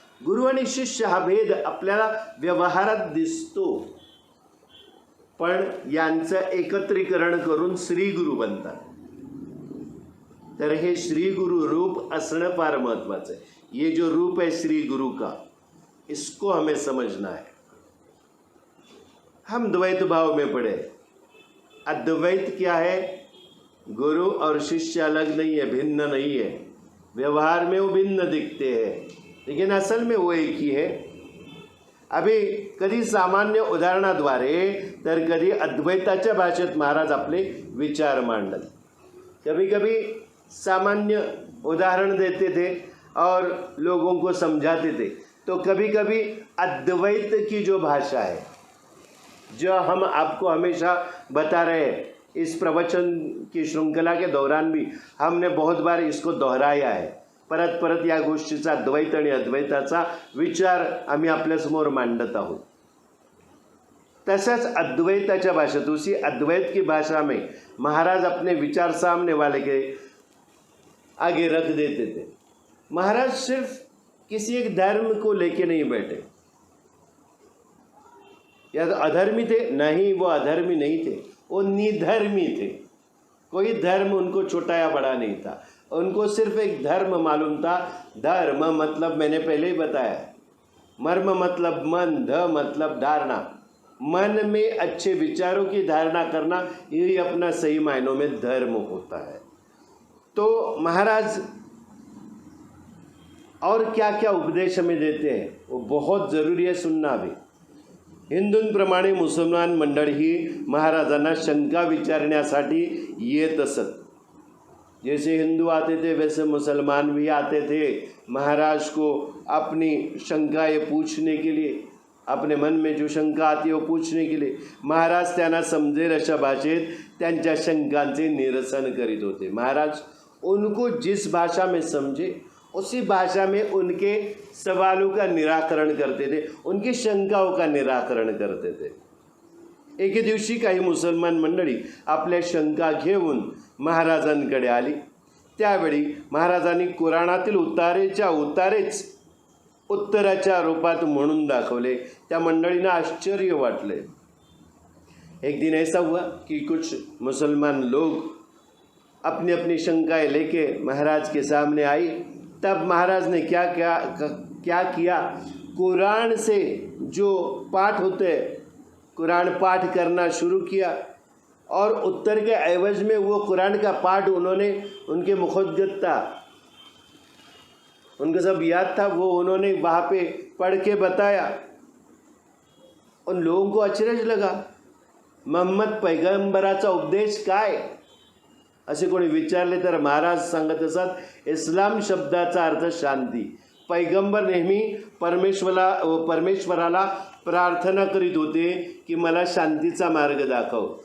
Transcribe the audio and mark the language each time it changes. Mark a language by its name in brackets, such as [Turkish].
[Marathi] गुरु आणि शिष्य हा भेद आपल्याला व्यवहारात दिसतो पण यांचं एकत्रीकरण करून श्री गुरु बनतात. तर हे श्री गुरु रूप असणं फार महत्त्वाचं आहे. [Hindi] ये जो रूप है श्री गुरु का, इसको हमें समझना है. हम द्वैत भाव में पड़े. अद्वैत क्या है, गुरु और शिष्य अलग नहीं है, भिन्न नहीं है. व्यवहार में वो भिन्न दिखते हैं लेकिन असल में वो एक ही है. [Marathi] अभी कधी सामान्य उदाहरणाद्वारे तर कधी अद्वैताच्या भाषेत महाराज आपले विचार मांडत. [Hindi] कभी कभी सामान्य उदाहरण देते थे और लोगों को समझाते थे. तो कभी कभी अद्वैत की जो भाषा है, जो हम आपको हमेशा बता रहे हैं, इस प्रवचन की श्रृंखला के दौरान भी हमने बहुत बार इसको दोहराया आहे. [Marathi] परत परत या गोष्टीचा द्वैत आणि अद्वैताचा विचार आम्ही आपल्यासमोर मांडत आहोत. तसच अद्वैताच्या भाषेत, [Hindi] उसी अद्वैत की भाषा में महाराज अपने विचार सामने वाले के आगे रख देते थे. महाराज सिर्फ किसी एक धर्म को लेके नहीं बैठे. या अधर्मी थे? नहीं, वो अधर्मी नहीं थे, वो निधर्मी थे. कोई धर्म उनको छोटा या बड़ा नहीं था, उनको सिर्फ एक धर्म मालूम था. धर्म मतलब मैंने पहले ही बताया, मर्म मतलब मन, ध मतलब धारणा. मन में अच्छे विचारों की धारणा करना, यही अपना सही मायनों में धर्म होता है. तो महाराज और क्या क्या उपदेश हमें देते हैं, वो बहुत ज़रूरी है सुनना भी. [Marathi] हिंदूंप्रमाणे मुसलमान मंडळ ही महाराजांना शंका विचारण्यासाठी येत असत. [Hindi] जैसे हिंदू आते थे वैसे मुसलमान भी आते थे महाराज को अपनी शंकाएं पूछने के लिए. अपने मन में जो शंका आती है वो पूछने के लिए महाराज [Marathi] त्यांना समजेल अशा भाषेत त्यांच्या शंकांचे निरसन करीत होते. [Hindi] महाराज उनको जिस भाषा में समझे उसी भाषा में उनके सवालों का निराकरण करते थे, उनकी शंकाओं का निराकरण करते थे. [Marathi] एके दिवशी काही मुसलमान मंडळी आपल्या शंका घेऊन महाराजांकडे आली. त्यावेळी महाराजांनी कुराणातील उतारेच्या उतारेच उत्तराच्या रूपात म्हणून दाखवले. त्या मंडळींना आश्चर्य वाटले. [Hindi] एक दिन ऐसा हुआ कि कुछ मुसलमान लोग अपनी अपनी शंकाएं लेके महाराज के सामने आई. तब महाराज ने क्या किया, कुरान से जो पाठ होते हैं, कुरान पाठ करना शुरू किया. और उत्तर के एवज में वो कुरान का पाठ उन्होंने, उनके मुखोद्गत था, उनको सब याद था, वो उन्होंने वहाँ पे पढ़ के बताया. उन लोगों को अचरज लगा, [Marathi] मोहम्मद पैगंबराचा उपदेश काय, असे कोणी विचारले तर महाराज सांगत असत, इस्लाम शब्दाचा अर्थ शांती. पैगंबर नेहमी परमेश्वराला प्रार्थना करीत होते की मला शांतीचा मार्ग दाखव.